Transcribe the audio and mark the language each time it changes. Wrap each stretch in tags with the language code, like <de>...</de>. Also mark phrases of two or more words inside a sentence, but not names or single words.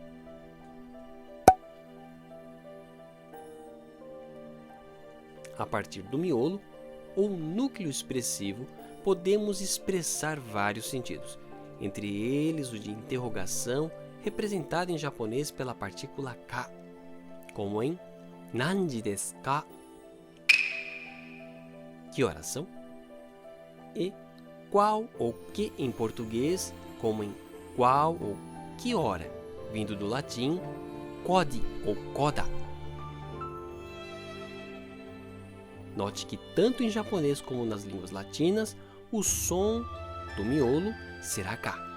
<pt>A partir do miolo, ou núcleo expressivo, podemos expressar vários sentidos, entre eles o de interrogação, representado em japonês pela partícula ka, como em</pt> <ja>何時ですか?</ja> <pt>Que horas são? E qual ou que em português, como em qual ou que hora, vindo do latim quodi ou koda. Note que tanto em japonês como nas línguas latinas, o som do miolo será ka.</pt>